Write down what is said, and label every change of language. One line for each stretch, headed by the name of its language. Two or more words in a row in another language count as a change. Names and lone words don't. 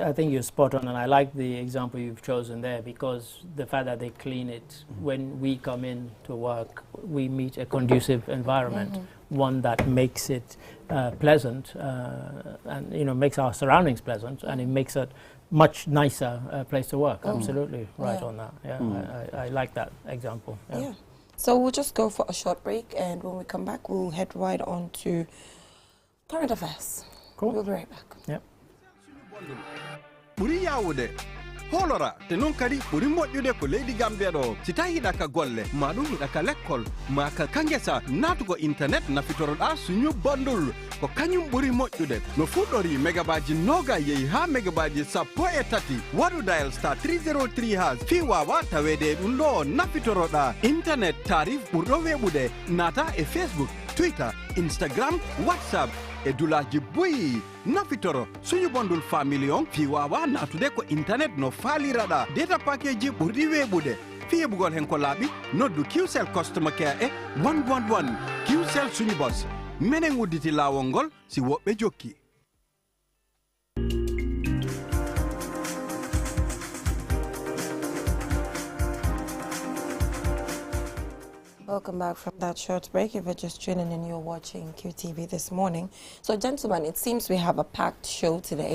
English: I think you're spot on, and I like the example you've chosen there, because the fact that they clean it, when we come in to work, we meet a conducive environment, one that makes it pleasant, and you know, makes our surroundings pleasant, and it makes it much nicer place to work. Absolutely right on that. I like that example. So we'll just go for a short break, and when we come back, we'll head right on to current affairs. Cool. We'll be right back. Yep.
Fula: Buri yawude holora te non kadi buri moƴƴude ko leydi Gambia ɗo si tawi hiɗa ka golle ma ɗum hiɗa ka l'école ma ka kangesa natugo internet nafitoroɗa suñu bundle ko kañum ɓuri moƴƴude no fuɗɗori mégabaji noga yehi ha mégabaji 13 waɗu dial star 303 has fi wawa tawede ɗum ɗo nafitoroɗa internet tarif ɓurɗo weɓude nata e Facebook, Twitter, Instagram, WhatsApp e dulaji boyi nafitoro suñu bondul family on fi wawa natude ko internet no falirada
English: data package
Fula: ɓurɗi weɓude fi heɓugol hen ko laaɓi noddu QCell
English: customer care
Fula: e 111 QCell suñu boss menen udditi lawol ngol si woɓɓe jokki.
English: Welcome back from that short break. If you're just tuning in, you're watching QTV this morning. So, gentlemen, it seems we have a packed show today.